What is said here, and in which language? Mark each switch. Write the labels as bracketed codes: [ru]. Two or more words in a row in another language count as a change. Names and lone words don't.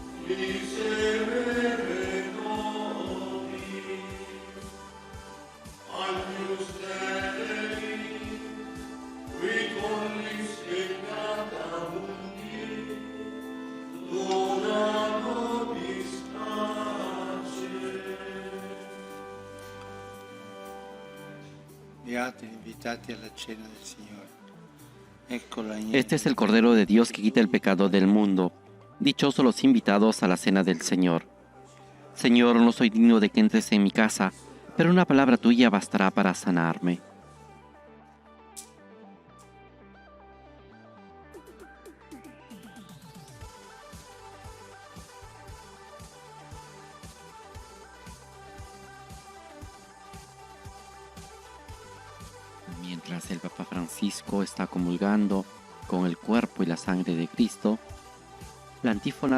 [la] miserere nobis, agnus Dei, qui tollis peccata mundi, dona nobis pace. [it] Beati invitati alla cena del Signore. Ecco l'agnello. [es] Este es el Cordero de Dios que quita el pecado del mundo. Dichosos los invitados a la cena del Señor. Señor, no soy digno de que entres en mi casa, pero una palabra tuya bastará para sanarme. Mientras el Papa Francisco está comulgando con el cuerpo y la sangre de Cristo, la antífona